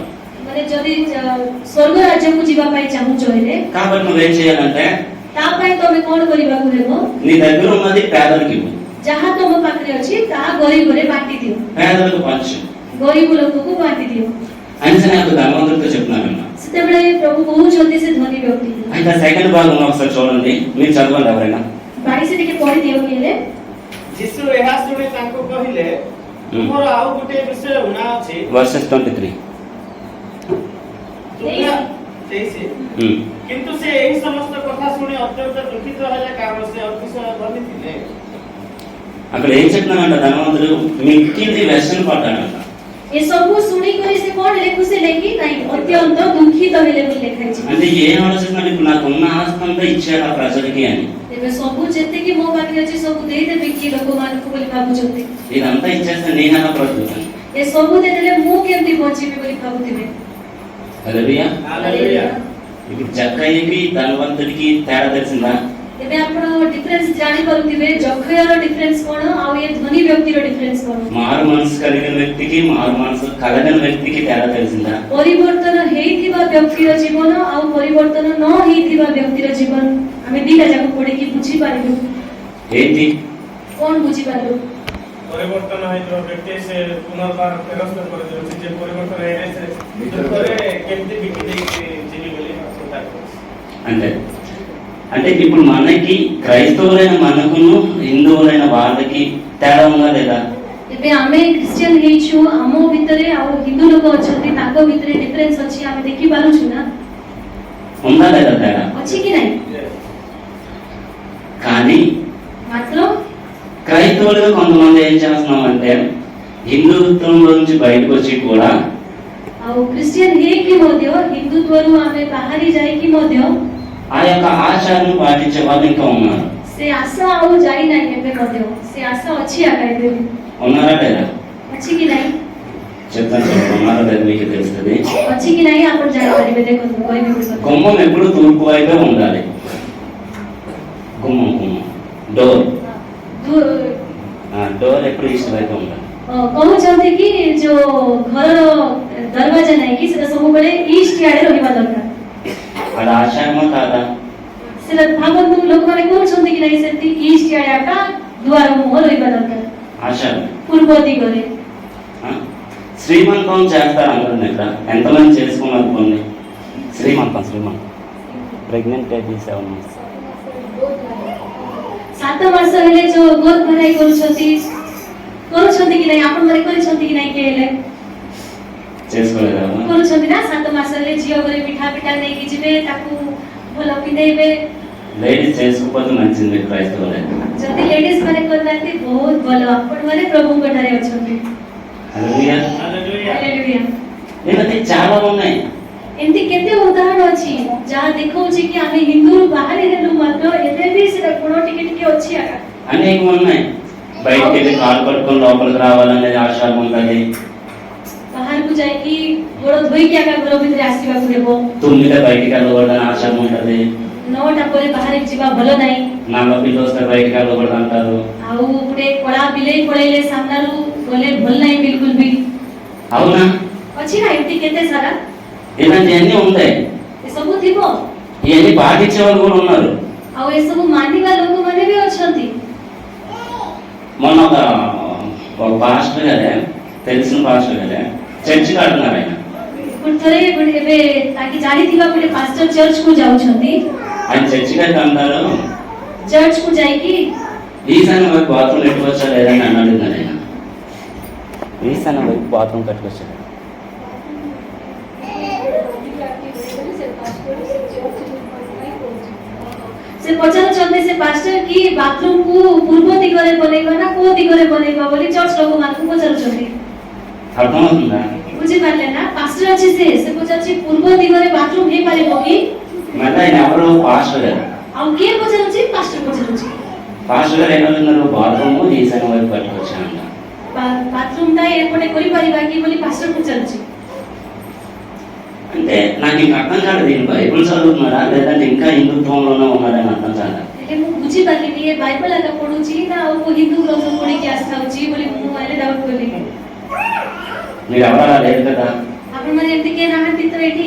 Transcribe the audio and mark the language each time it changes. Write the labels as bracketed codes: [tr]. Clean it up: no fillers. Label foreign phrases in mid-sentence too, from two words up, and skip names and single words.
[or] ମାନେ ଯଦି ସ୍ୱର୍ଗ ରାଜ୍ୟକୁ ଯିବା ପାଇଁ ଚାହୁଁଛ ହେଲେ [te] కాబట్టి నువ్వేం చేయాలంటే [or] ତା ପାଇଁ ତମେ କଣ କରିବାକୁ ହେବ? [te] నీ దగ్గర ఉన్నది పేదలకు ఇవ్వు, [or] ଯାହା ତମ ପାଖରେ ଅଛି ତାହା ଗରିବରେ ବାଣ୍ଟି ଦିଅ, [te] పేదలకు పంచు [or] ଗରିବ ଲୋକକୁ ବାଣ୍ଟି ଦିଅ। [te] అని నాకు ధనవంతుడితో చెప్తున్నానన్న। [or] ସେତେବେଳେ ପ୍ରଭୁ କହୁଛନ୍ତି ସେ ଧନୀ ବ୍ୟକ୍ତିକୁ। [te] అయితే సెకండ్ భాగం ఒకసారి చూడండి, మీరు చదవండి ఎవరైనా। [or] 22 ଟିକେ ପଢି ଦିଅ କହିଲେ, ଯୀଶୁ ଏହା ଶୁଣି ତାଙ୍କୁ କହିଲେ, ତୁମର ଆଉ ଗୋଟିଏ ବିଷୟ ଉଣା ଅଛି। [te] వర్సెస్ 23। [or] କିନ୍ତୁ ସେ ଏହି ସମସ୍ତ କଥା ଶୁଣି ଅତ୍ୟନ୍ତ ଦୁଃଖିତ ହେଲେ, କାରଣ ସେ ଅତିଶୟ ଧନୀ ଥିଲେ। [te] అక్కడ ఏం చెప్తున్నానంట, ధనవంతుడు మిక్కింది వ్యసన పడ్డాడంట। [or] ଏ ସବୁ ଶୁଣି କରି ସେ କଣ ଲେଖୁଥିଲେ କି ନାଇଁ ଅତ୍ୟନ୍ତ ଦୁଃଖିତ ହେଲେ ବୋଲି ଲେଖାଇଛି। [te] అంటే ఏం ఆలోచిస్తున్నాడు, ఇప్పుడు నాకున్న ఆస్తి అంతా ఇచ్చాడు ఆ ప్రజలకి అని. [or] ଏବେ ସବୁ ଯେତିକି ମୋ ପାଖରେ ଅଛି ସବୁ ଦେଇଦେବି କି ଲୋକମାନଙ୍କୁ ବୋଲି ଭାବୁଛନ୍ତି। [te] ఇదంతా ఇచ్చేస్తే నేను ఎలా బ్రతుకుతాను? [or] ଏ ସବୁ ଦେଇଦେଲେ ମୁଁ କେମିତି ବଞ୍ଚିବି ବୋଲି ଭାବୁଥିବେ। [te] హల్లెలూయా. హల్లెలూయా. ఇప్పుడు జక్కయ్యకి ధనవంతుడికి తేడా తెలిసిందా? [or] ଏବେ ଆପଣ ଡିଫରେନ୍ସ ଜାଣି ପାରୁଥିବେ ଜକ୍ଷୟର ଡିଫରେନ୍ସ କଣ ଆଉ ଏ ଧନୀ ବ୍ୟକ୍ତିର ଡିଫରେନ୍ସ କଣ। [te] మారు మనసు కలిగిన వ్యక్తికి మారు మనసు కలగని వ్యక్తికి తేడా తెలిసిందా? [or] ପରିବର୍ତ୍ତନ ହେଇଥିବା ବ୍ୟକ୍ତିର ଜୀବନ ଆଉ ପରିବର୍ତ୍ତନ ନ ହେଇଥିବା ବ୍ୟକ୍ତିର ଜୀବନ ଆମେ ଦିଟା ଯାକ ପଢିକି ବୁଝିପାରିଲୁ। [te] ఏంటి? [or] କଣ ବୁଝିପାରିଲୁ? ପରିବର୍ତ୍ତନ ହେଇଥିବା ବ୍ୟକ୍ତି ସେ ପୁନର୍ବାର ଫେରସ୍ତ କରିଦେଉଛି, ଯେ ପରିବର୍ତ୍ତନ ହେଲେ ସେ ଦୁଃଖରେ କେମିତି ବିକି ଦେଇକି ଯିବି ବୋଲି ଚିନ୍ତା କରୁଛି। [te] అంటే అంటే ఇప్పుడు మనకి క్రైస్తవులైన మనకును హిందువులైన వాళ్ళకి తేడా ఉందా లేదా? [or] ଏବେ ଆମେ ଖ୍ରୀଷ୍ଟିଆନ ହେଇଛୁ, ଆମ ଭିତରେ ଆଉ ହିନ୍ଦୁ ଲୋକ ଅଛନ୍ତି, ତାଙ୍କ ଭିତରେ ଡିଫରେନ୍ସ ଅଛି, ଆମେ ଦେଖି ପାରୁଛୁ ନା? [te] ఉందా లేదా తేడా? [or] ଅଛି କି ନାହିଁ? [te] కానీ [or] ମାତ୍ର [te] క్రైస్తవులుగా కొంతమంది ఏం చేస్తున్నామంటే హిందుత్వంలో నుంచి బయటకు వచ్చి కూడా [or] ଆଉ ଖ୍ରୀଷ୍ଟିଆନ ହେଇକି ମଧ୍ୟ ହିନ୍ଦୁତ୍ୱରୁ ଆମେ ବାହାରି ଯାଇକି ମଧ୍ୟ [te] ఆ యొక్క ఆచారాన్ని పాటించే వాళ్ళు ఇంకా ఉన్నారు. [or] ସେ ଆଶା ଆଉ ଯାଇନାହିଁ ଏବେ ମଧ୍ୟ, ସେ ଆଶା ଅଛି ଆକା ଏବେ ବି। [te] ఉన్నారా లేదా? [or] ଅଛି କି ନାହିଁ? [te] చెప్తాను చూడండి, ఉన్నారా లేదా మీకు తెలుస్తుంది. [or] ଅଛି କି ନାହିଁ ଆପଣ ଜାଣିପାରିବେ। ଦେଖନ୍ତୁ କହିବି ଗୋଟେ କଥା। [te] గుమ్మం ఎప్పుడు తూర్పు వైపే ఉండాలి. గుమ్మం [en] door door [te] ఎప్పుడు ఈస్ట్ వైపే ఉండాలి. [or] କହୁଛନ୍ତି କି ଯୋଉ ଘରର ଦରୱାଜା ନାହିଁ କି ସେଟା ସବୁବେଳେ ଇଷ୍ଟ ଆଡେ ରହିବା ଦରକାର। [te] అది ఆచారమా కాదా? [or] ସେଟା ଭାବନ୍ତୁ ଲୋକମାନେ କହୁଛନ୍ତି କି ନାହିଁ ସେମିତି ଇଷ୍ଟ ଆଡେ ଆକା ଦୁଆର ମୁହଁ ରହିବା ଦରକାର, [te] ఆచారం. [or] ପୂର୍ବ ଦିଗରେ। [te] ఆ? శ్రీమంతం చేస్తారు అందరూ ఇక్కడ. ఎంతమంది చేసుకున్నారు కొన్ని? శ్రీమంతం [en] pregnant 7 months [or] 7 ମାସ ହେଲେ ଯୋଉ ଗୋଦ ଭରାଇ କରୁଛନ୍ତି କି ନାହିଁ? ଆପଣ ମାନେ କରିଛନ୍ତି କି ନାହିଁ? କିଏ ହେଲେ [te] చేసుకోలేదా? [or] କରୁଛନ୍ତି ନା? 7 ମାସ ହେଲେ ଝିଅ ଘରେ ମିଠା ପିଠା ନେଇକି ଯିବେ, ତାକୁ ଭଲ ପିନ୍ଧେଇବେ। [te] లేడీస్ చేసుకోకపోతే మంచిది క్రైస్తవులే. [or] ଯଦି ଲେଡିଜ ମାନେ କରିନାହାନ୍ତି ବହୁତ ଭଲ, ଆପଣ ମାନେ ପ୍ରଭୁଙ୍କ ଠାରେ ଅଛନ୍ତି। [te] హల్లెలూయా. [or] ହାଲେଲୁୟା। ହାଲେଲୁୟା। [te] ఇలాంటి చాలా ఉన్నాయి. [or] ଏମିତି କେତେ ଉଦାହରଣ ଅଛି ଯାହା ଦେଖଉଛି କି ଆମେ ହିନ୍ଦୁରୁ ବାହାରି ହେଲୁ ମାତ୍ର ଏବେ ବି ସେଟା ଗୁଣ ଟିକେ ଟିକେ ଅଛି ଆକା। [te] అనేకం ఉన్నాయి. బయటికి వెళ్ళి కాలు పట్టుకొని లోపలికి రావాలనేది ఆచారం ఉంటుంది. [or] ବାହାରକୁ ଯାଇକି ଗୋଡ ଧୋଇକି ଆକା ଘର ଭିତରେ ଆସିବାକୁ ହେବ। [te] తుమ్మితే బయటికి వెళ్ళకూడదని ఆచారం ఉంటుంది. [or] 9ଟା ପରେ ବାହାରକୁ ଯିବା ଭଲ ନାହିଁ। [te] నల్ల పిల్లి వస్తే బయటికి వెళ్ళకూడదు అంటారు. [or] ଆଉ ଗୋଟେ କଳା ବିଲେଇ ପଳେଇଲେ ସାମ୍ନାରୁ ଗଲେ ଭଲ ନାହିଁ ବିଲକୁଲ ବି। [te] అవునా? [or] ଅଛି ନା ଏମିତି କେତେ ସାରା [te] ఇలాంటివన్నీ ఉంటాయి. [or] ଏସବୁ ଥିବ। [te] ఇవన్నీ పాటించే వాళ్ళు కూడా ఉన్నారు. [or] ଆଉ ଏସବୁ ମାନିବା ଲୋକମାନେ ବି ଅଛନ୍ତି। [te] మొన్న ఒక పాస్టర్ గారే, తెలిసిన పాస్టర్ గారే చర్చి కడుతున్నారు. ఆయన [or] ଥରେ ଏବେ ତାକି ଜାଣିଥିବା ଗୋଟେ ପାଷ୍ଟର ଚର୍ଚ୍ଚକୁ ଯାଉଛନ୍ତି। [te] ఆయన చర్చి కట్టి అంటారు, [or] ଚର୍ଚ୍ଚକୁ ଯାଇକି [te] ఈశాన్య వైపు బాత్రూమ్ పెట్టుకొచ్చా లేదని అని అడుగుతున్నారు. ఆయన ఈశాన్య వైపు బాత్రూమ్ కట్టుకొచ్చాడు. [or] ସେ ପଚାରୁଛନ୍ତି ସେ ପାଷ୍ଟର କି ବାଥରୁମକୁ ପୂର୍ବ ଦିଗରେ ବନେଇବା ନା କୋଉ ଦିଗରେ ବନେଇବା ବୋଲି ଚର୍ଚ୍ଚ ଲୋକମାନଙ୍କୁ ପଚାରୁଛନ୍ତି। [te] అర్థమవుతుందా? [or] ବୁଝିପାରିଲେ ନା? ପାଷ୍ଟର ଅଛି ସେ ପଚାରୁଛି ପୂର୍ବ ଦିଗରେ ବାଥରୁମ ହେଇପାରିବ କି? [te] మళ్ళీ ఆయన ఎవరు? పాస్టర్ గారు. [or] ଆଉ କିଏ ପଚାରୁଛି? ପାଷ୍ଟର ପଚାରୁଛି। [te] పాస్టర్ గారు ఏమన్నారు? బాత్రూమ్ ఈశాన్య వైపు కట్టుకొచ్చానంట. [or] ବାଥରୁମଟା ଏପଟେ କରିପାରିବା କି ବୋଲି ପାଷ୍ଟର ପଚାରୁଛି। [te] అంటే నాకు ఇంకా అర్థం కాదు, దీని బైబుల్ చదువుతున్నారా లేదంటే ఇంకా హిందుత్వంలోనే ఉన్నారని అర్థం కాదు. [or] ହେଲେ ମୁଁ ବୁଝିପାରିଲିନି ଏ ବାଇବଲ ଆକା ପଢୁଛି ନା ଆଉ କୋଉ ହିନ୍ଦୁ ଗ୍ରନ୍ଥ ପଢିକି ଆସିଥାଉଛି ବୋଲି ମୁଁ ହେଲେ ଡାଉଟ କଲି। [te] మీరు ఎవరు లేదు కదా, [or] ଆପଣମାନେ ଏମିତି କିଏ ନାହାନ୍ତି ତ ଏଠି?